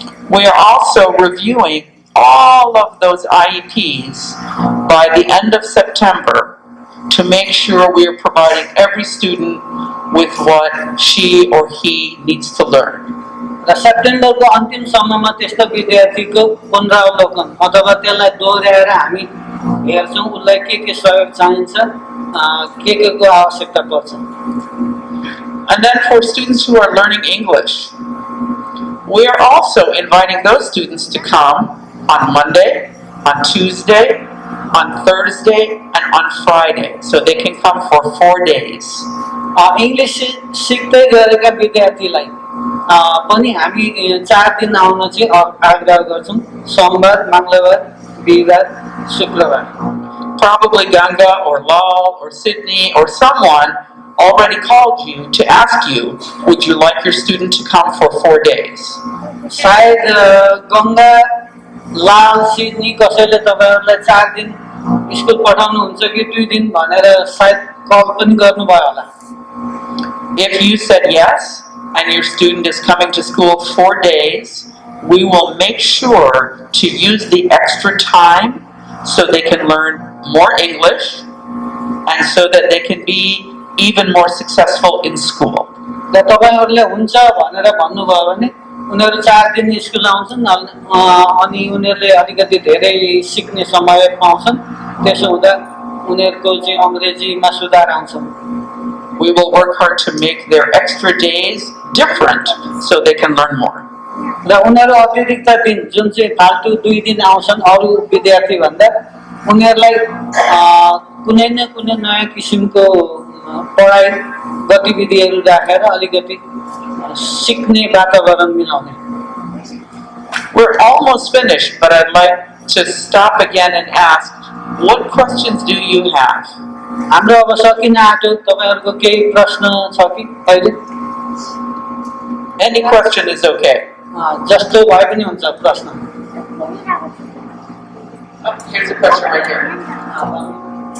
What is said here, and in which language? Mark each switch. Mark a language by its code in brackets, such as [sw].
[en] We are also reviewing all of those IEPs by the end of September to make sure we are providing every student with what she or he needs to learn. [ne] र सेप्टेम्बरको अन्तिमसम्ममा त्यस्तो विद्यार्थीको पुनरावलोकन अथवा त्यसलाई दोहोऱ्याएर हामी हेर्छौँ उसलाई के सहयोग चाहिन्छ, के को आवश्यकता पर्छ। [en] And then for students who are learning English, we are also inviting those students to come on Monday, on Tuesday, on Thursday, and on Friday. So they can come for 4 days. [ne] English सिक्दै गरेका विद्यार्थीलाई पनि हामी 4 दिन आउन चाहिँ आग्रह गर्छौँ, सोमबार, मङ्गलबार, बिहीबार, शुक्रबार। [en] Probably Ganga or Lal or Sydney or someone already called you to ask you, would you like your student to come for 4 days? [ne] सायद गङ्गा, लाल, सिडनी कसैले तपाईहरुलाई 4 दिन स्कुल पठाउनुहुन्छ कि 2 दिन भनेर सायद कल पनि गर्नुभयो होला। [en] If you said yes and your student is coming to school 4 days, we will make sure to use the extra time so they can learn more English and so that they can be even more successful in school. [ne] र तपाईहरुले हुन्छ भनेर भन्नुभयो भने उनीहरु 4 दिन school आउँछन् अनि उनीहरुले अलिकति धेरै सिक्ने समय पाउँछन्, त्यसो हुँदा उनीहरुको चाहिँ अंग्रेजीमा सुधार आउँछ। [en] We will work hard to make their extra days different so they can learn more. [ne] र उनीहरु अतिरिक्त दिन जुन चाहिँ फाल्टु 2 दिन आउँछन् अरु विद्यार्थी भन्दा उनीहरुलाई कुनै न कुनै नयाँ किसिमको पढाइ गतिविधिहरू राखेर अलिकति सिक्ने वातावरण मिलाउने। [en] We're almost finished, but I'd like to stop again and ask, what questions do you have? [ne] हाम्रो अब सकिन आँट्यो, तपाईहरुको केही प्रश्न छ कि अहिले? [en] Any question is okay. [ne] जस्तो भए पनि हुन्छ प्रश्न। [en] Oh, here's a question right here.